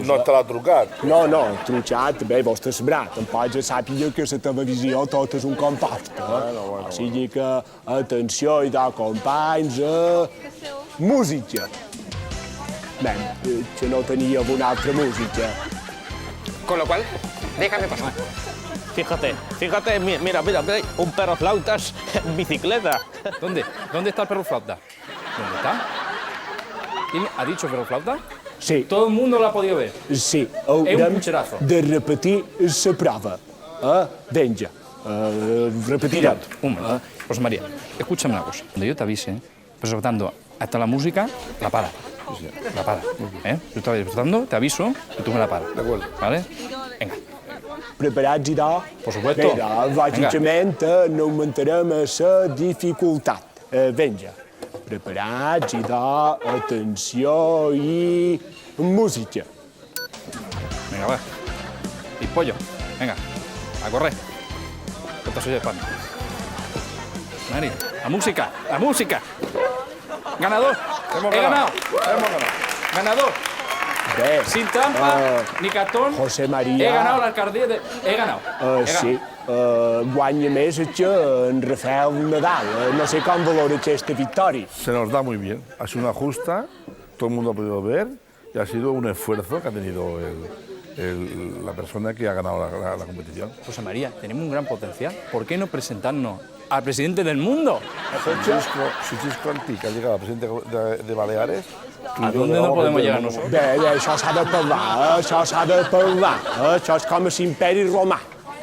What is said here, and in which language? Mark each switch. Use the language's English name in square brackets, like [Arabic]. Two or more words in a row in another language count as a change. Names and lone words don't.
[Catalan] No estarà trucat. No, trucat, bé, vostè sabrà. Tampoc sàpiga que la televisió tot és un compost. O sigui que, atenció, idò, companys, música. Bé, que no tenia una altra música. [Spanish] Con lo cual, déjame pasar. Fíjate, mira, un perro flautas en bicicleta. ¿Dónde? ¿Dónde está el perro flauta? ¿Dónde está? ¿Quién ha dicho perro flauta? Sí. Todo el mundo lo ha podido ver. Sí, Es un [Catalan] haurem [Spanish] pucherazo. [Catalan] de repetir la prova. Vinga, repetirem. [Spanish] Un momento. José María, escúchame una cosa. Cuando yo te avise, presentando hasta la música, la para. La para. Yo te voy presentando, te aviso y tú me la paras. De acuerdo. ¿Vale? Venga. [Catalan] Preparats, idò? [Spanish] Por supuesto. [Catalan] Bé, lògicament no augmentarem la dificultat. Vinga, preparats, idò, atenció i música. [Spanish] Venga, va. Y pollo. Venga. A correr. ¿Cuánto soy de España? Mari, la música, la música. Ganador. Hemos He ganado. Hemos ganado. Ganador. [Catalan] Bé, [Spanish] Sin trampa, ni cartón. José María. He ganado la alcaldía de... He ganado. [Catalan] Sí, guanya més que en Rafael Nadal. No sé com valora aquesta victòria. [Spanish] Se nos da muy bien. Ha sido una justa, todo el mundo ha podido ver y ha sido un esfuerzo que ha tenido la persona que ha ganado la competición. José María, tenemos un gran potencial. ¿Por qué no presentarnos al presidente del mundo? Francisco Antí, que ha llegado a presidente de Baleares. ¿A dónde no podemos llegar nosotros? [Catalan] Bé, això s'ha de parlar, això s'ha de parlar. Això és com a l'imperi romà.